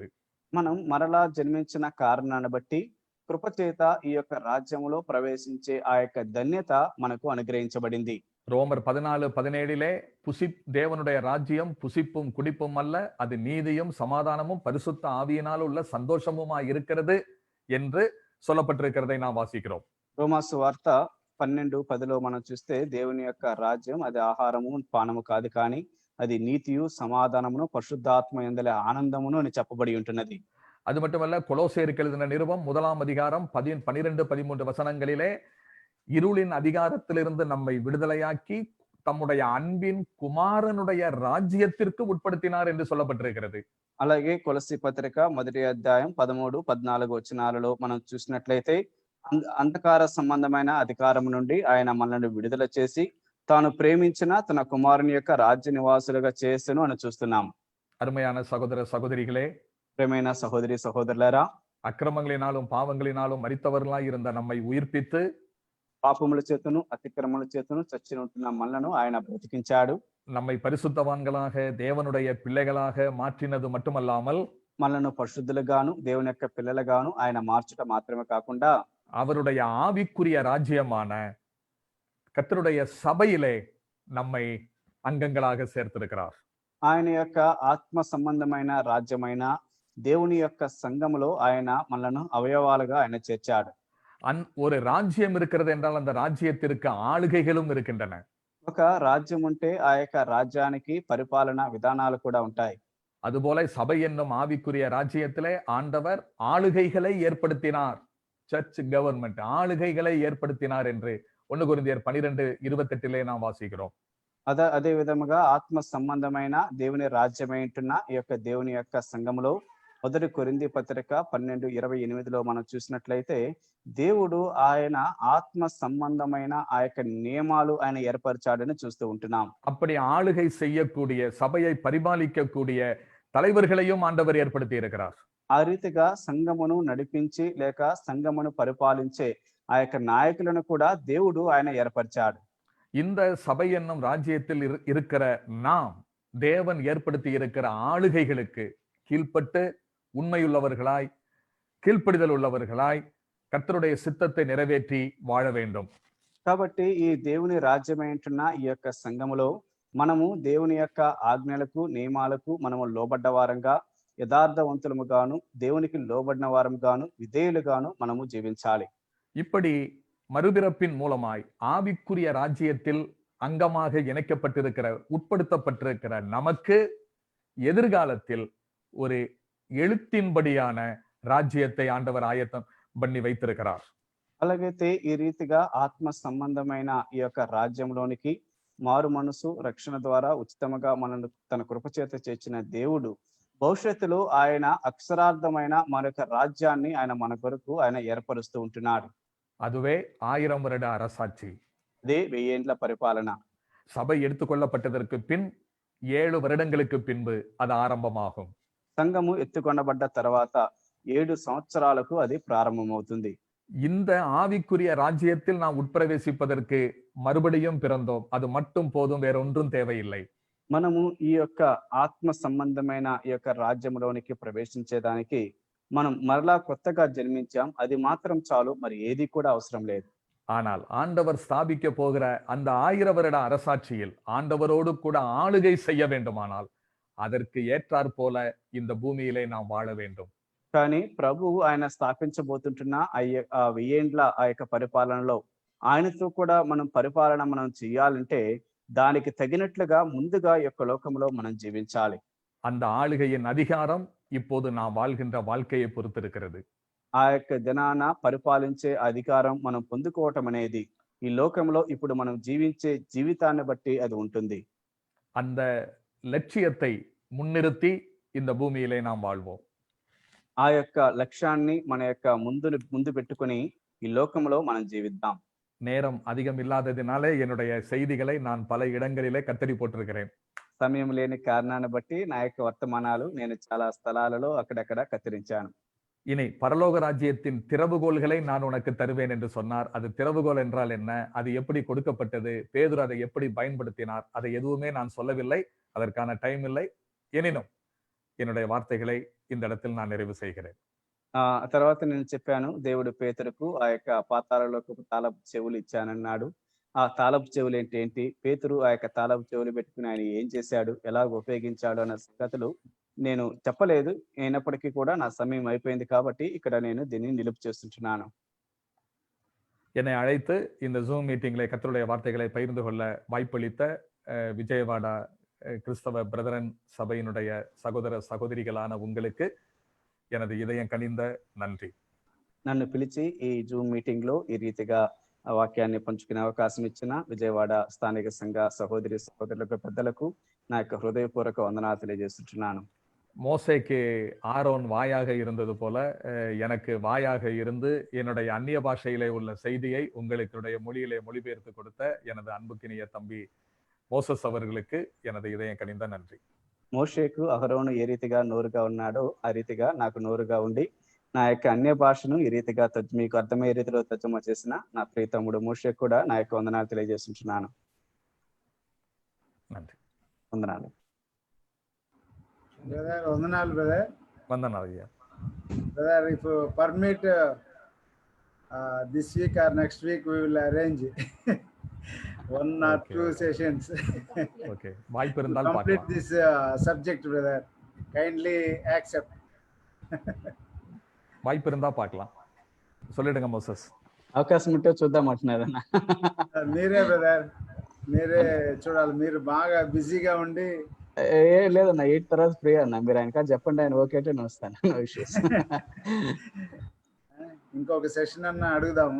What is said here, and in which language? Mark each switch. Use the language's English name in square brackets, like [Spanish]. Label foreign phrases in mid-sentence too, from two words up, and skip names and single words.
[Telugu] మనం మరలా జన్మించిన కారణాన్ని బట్టి కృపచేత ఈ యొక్క రాజ్యములో ప్రవేశించే ఆ యొక్క ధన్యత మనకు అనుగ్రహించబడింది. [Tamil] ரோமர் 14:17 தேவனுடைய ராஜ்யம் புசிப்பும் குடிப்பும் அல்ல, அது நீதியும் சமாதானமும் பரிசுத்த ஆவியினால் உள்ள சந்தோஷமுமா இருக்கிறது என்று சொல்லப்பட்டிருக்கிறதை நாம் வாசிக்கிறோம். [Telugu] రోమా సువార్త 12:10లో మనం చూస్తే దేవుని యొక్క రాజ్యం అది ఆహారము పానము కాదు, కానీ అది నీతియు సమాధానమును పరిశుద్ధాత్మ యందలి ఆనందమును అని చెప్పబడి ఉంటున్నది. [Tamil] அது மட்டுமல்ல, கொலோசேயருக்கு எழுதின நிருபம் 1ஆம் அதிகாரம் 12-13 வசனங்களிலே இருளின் அதிகாரத்திலிருந்து நம்மை விடுதலையாக்கி தம்முடைய அன்பின் குமாரனுடைய ராஜ்யத்திற்கு உட்படுத்தினார் என்று சொல்லப்பட்டிருக்கிறது. [Telugu] అలాగే కొలస్సీ పత్రిక 1వ అధ్యాయం 13, 14 వచనాలలో మనం చూసినట్లయితే అంధకార సంబంధమైన అధికారం నుండి ఆయన మనల్ని విడుదల చేసి తాను ప్రేమించిన తన కుమారుని యొక్క రాజ్య నివాసులుగా చేసెను అని చూస్తున్నాం. [Tamil] அருமையான சகோதர சகோதரிகளே, [Telugu] ప్రేమైన సహోదరి సహోదరులారా, [Tamil] அக்கிரமங்களினாலும் பாவங்களினாலும் மரித்தவர்களாய் இருந்த நம்மை உயிர்ப்பித்து [Telugu] పాపముల చేతను అతిక్రమముల చేతను చచ్చి ఉంటున్న మనలను ఆయన బ్రతికించాడు. [Tamil] நம்மை பரிசுத்தவான்களாக தேவனுடைய பிள்ளைகளாக மாற்றினது மட்டுமல்லாமல் [Telugu] మనలను పరిశుద్ధులుగాను దేవుని యొక్క పిల్లలుగాను ఆయన మార్చడం మాత్రమే కాకుండా [Tamil] அவருடைய ஆவிக்குரிய ராஜ்யமான கர்த்தருடைய சபையிலே நம்மை அங்கங்களாக சேர்த்திருக்கிறார். [Telugu] ఆయన యొక్క ఆత్మ సంబంధమైన రాజ్యమైన దేవుని యొక్క సంఘములో ఆయన మనలను అవయవాలుగా ఆయన చేర్చాడు. [Tamil] ஒரு ராஜ்யம் இருக்கிறது என்றால் அந்த ராஜ்யத்திற்கு ஆளுகைகளும் இருக்கின்றன. [Telugu] ఒక రాజ్యం ఉంటే ఆ యొక్క రాజ్యానికి పరిపాలన విధానాలు కూడా ఉంటాయి. [Tamil] அதுபோல சபை என்னும் ஆவிக்குரிய ராஜ்யத்திலே ஆண்டவர் ஆளுகைகளை ஏற்படுத்தினார். [English] church government [Tamil] ஆளுகைகளை ஏற்படுத்தினார் என்று 1 கொரிந்தியர் 12:28 நாம் வாசிக்கிறோம். [Telugu] అదే విధముగా ఆత్మ సంబంధమైన దేవుని రాజ్యమైంటున్న ఈ యొక్క దేవుని యొక్క సంఘములో 1 కొరింథీ పత్రిక 12:28లో మనం చూసినట్లయితే దేవుడు ఆయన ఆత్మ సంబంధమైన ఆ యొక్క నియమాలు ఆయన ఏర్పరిచాడని చూస్తూ ఉంటున్నాం. [Tamil] அப்படி ஆளுகை செய்யக்கூடிய சபையை பரிபாலிக்கக்கூடிய தலைவர்களையும் ஆண்டவர் ஏற்படுத்தி இருக்கிறார். [Telugu] ఆ రీతిగా సంఘమును నడిపించి లేక సంఘమును పరిపాలించే ఆ యొక్క నాయకులను కూడా దేవుడు ఆయన ఏర్పరిచాడు. [Tamil] இந்த சபை என்னும் ராஜ்யத்தில் இருக்கிற நாம் தேவன் ஏற்படுத்தி இருக்கிற ஆளுகைகளுக்கு கீழ்ப்பட்டு உண்மையுள்ளவர்களாய் கீழ்ப்படிதல் உள்ளவர்களாய் கர்த்தருடைய சித்தத்தை நிறைவேற்றி வாழ வேண்டும். [Telugu] కాబట్టి ఈ దేవుని రాజ్యమైంటున్న ఈ యొక్క సంఘములో మనము దేవుని యొక్క ఆజ్ఞలకు నియమాలకు మనము లోబడ్డ వారంగా యథార్థవంతులముగాను దేవునికి లోబడిన వారంగాను విధేయులుగాను మనము జీవించాలి. [Tamil] இப்படி மறுபிறப்பின் மூலமாய் ஆவிக்குரிய ராஜ்யத்தில் அங்கமாக இணைக்கப்பட்டிருக்கிற உட்படுத்தப்பட்டிருக்கிற நமக்கு எதிர்காலத்தில் ஒரு எழுத்தின்படியான ராஜ்யத்தை ஆண்டவர் ஆயத்தம் பண்ணி வைத்திருக்கிறார். [Telugu] అలాగైతే ఈ రీతిగా ఆత్మ సంబంధమైన ఈ యొక్క రాజ్యంలోనికి మారు మనసు రక్షణ ద్వారా ఉచితముగా మనల్ని తన కృపచేత చేర్చిన దేవుడు భవిష్యత్తులో ఆయన అక్షరార్థమైన మరొక రాజ్యాన్ని ఆయన మన కొరకు ఆయన ఏర్పరుస్తూ ఉంటున్నాడు. [Tamil] அதுவே 1000 வருட அரசாட்சி. [Telugu] అదే 1000 ఏండ్ల పరిపాలన. [Tamil] சபை எடுத்துக்கொள்ளப்பட்டதற்கு பின் 7 வருடங்களுக்கு பின்பு அது ஆரம்பமாகும். [Telugu] సంఘము ఎత్తుకొనబడ్డ తర్వాత 7 సంవత్సరాలకు అది ప్రారంభమవుతుంది. [Tamil] இந்த ஆவிக்குரிய ராஜ்யத்தில் நாம் உட்பிரவேசிப்பதற்கு மறுபடியும் பிறந்தோம். அது மட்டும் போதும், வேற ஒன்றும் தேவையில்லை. [Telugu] మనము ఈ యొక్క ఆత్మ సంబంధమైన ఈ యొక్క రాజ్యంలోనికి ప్రవేశించేదానికి మనం మరలా కొత్తగా జన్మించాం, అది మాత్రం చాలు, మరి ఏది కూడా అవసరం లేదు. [Tamil] ஆனால் ஆண்டவர் ஸ்தாபிக்க போகிற அந்த 1000 வருட அரசாட்சியில் ஆண்டவரோடு கூட ஆளுகை செய்ய வேண்டுமானால் அதற்கு ஏற்றாற் போல இந்த பூமியிலே நாம் வாழ வேண்டும். [Telugu] కానీ ప్రభువు ఆయన స్థాపించబోతుంటున్న ఆ 1000 ఏండ్ల ఆ యొక్క పరిపాలనలో ఆయనతో కూడా మనం పరిపాలన మనం చేయాలంటే దానికి తగినట్లుగా ముందుగా ఈ యొక్క లోకంలో మనం జీవించాలి. [Tamil] அந்த ஆளுகையின் அதிகாரம் இப்போது நாம் வாழ்கின்ற வாழ்க்கையை பொறுத்திருக்கிறது. [Telugu] ఆ యొక్క దినాన పరిపాలించే అధికారం మనం పొందుకోవటం అనేది ఈ లోకంలో ఇప్పుడు మనం జీవించే జీవితాన్ని బట్టి అది ఉంటుంది. [Tamil] அந்த லட்சியத்தை முன்னிறுத்தி இந்த பூமியிலே நாம் வாழ்வோம். [Telugu] ఆ యొక్క లక్ష్యాన్ని మన యొక్క ముందు పెట్టుకొని ఈ లోకంలో మనం జీవిద్దాం. [Tamil] நேரம் அதிகம் இல்லாததினாலே என்னுடைய செய்திகளை நான் பல இடங்களிலே கத்தரி போட்டிருக்கிறேன். [Telugu] సమయం లేని కారణాన్ని బట్టి నా యొక్క వర్తమానాలు నేను చాలా స్థలాలలో అక్కడక్కడ కత్తిరించాను. [Tamil] இனி பரலோக ராஜ்யத்தின் திறவுகோல்களை நான் உனக்கு தருவேன் என்று சொன்னார். அது திறவுகோல் என்றால் என்ன, அது எப்படி கொடுக்கப்பட்டது, பேதுரு அதை எப்படி பயன்படுத்தினார், அதை எதுவுமே நான் சொல்லவில்லை. அதற்கான டைம் இல்லை. எனினும் என்னுடைய வார்த்தைகளை இந்த இடத்தில் நான் நிறைவு செய்கிறேன். [Telugu] తర్వాత నేను చెప్పాను, దేవుడు పేతురుకు ఆ యొక్క పాతాళలోకి తాళపు చెవులు ఇచ్చానన్నాడు. ఆ తాళపు చెవులు ఏంటి, పేతురు ఆ యొక్క తాళపు చెవులు పెట్టుకుని ఆయన ఏం చేశాడు, ఎలా ఉపయోగించాడు అన్న సంగతులు నేను చెప్పలేదు. అయినప్పటికీ கூட నా సమయం అయిపోయింది కాబట్టి ఇక్కడ నేను దీన్ని నిలుపు చేస్తుంటున్నాను. [Tamil] என்னை அழைத்து இந்த ஜூம் மீட்டிங்ல கர்த்தருடைய வார்த்தைகளை பகிர்ந்து கொள்ள வாய்ப்பளித்த விஜயவாடா கிறிஸ்தவ பிரதரன் சபையினுடைய சகோதர சகோதரிகளான உங்களுக்கு எனது இதயம் கனிந்த நன்றி. [Telugu] నన్ను పిలిచి ఈ జూమ్ మీటింగ్ లో ఈ రీతిగా వాక్యాన్ని పంచుకునే అవకాశం ఇచ్చిన విజయవాడ స్థానిక సంఘ సహోదరి సహోదరులకు, పెద్దలకు నా యొక్క హృదయపూర్వక వందనాలు తెలియజేస్తున్నాను. [Tamil] மோசேக்கு ஆரோன் வாயாக இருந்தது போல எனக்கு வாயாக இருந்து என்னுடைய அந்நிய பாஷையிலே உள்ள செய்தியை உங்களுடைய மொழியிலே மொழிபெயர்த்து கொடுத்த எனது அன்புக்கினிய தம்பி மோசஸ் அவர்களுக்கு எனது இதயம் கனிந்த நன்றி. [Telugu] మోషేకు అహరోను ఏ రీతిగా నోరుగా ఉన్నాడో ఆ రీతిగా నాకు నోరుగా ఉండి నా యొక్క అన్య భాషను ఈ రీతిగా మీకు అర్థమయ్యే రీతిలో తర్జుమా చేసిన నా ప్రియ తమ్ముడు మోషేకు కూడా నా యొక్క వందనాలు తెలియజేస్తున్నాను. వందనాలు బ్రదర్. వందనాలు బ్రదర్. వందనాలు [English] brother. if permit this week or next week we will arrange 1 or 2 sessions. [Tamil] Okay. வாய்ப்பு இருந்தால் [English] complete this subject brother. Kindly accept. [Tamil] வாய்ப்பு இருந்தா பார்க்கலாம். சொல்லிடுங்க மோசஸ். [Telugu] అవకాశం ఉంటే చూద్దాం అంటున్నారన్న. మీరే బ్రదర్, మీరే చూడాలి. మీరు బాగా బిజీగా ఉండి. లేదన్న 8 తర్వాత ఫ్రీ అన్న. మీరు ఆయన చెప్పండి, ఆయన ఓకే అంటే నేను వస్తాను. ఇంకొక సెషన్ అన్న అడుగుదాము.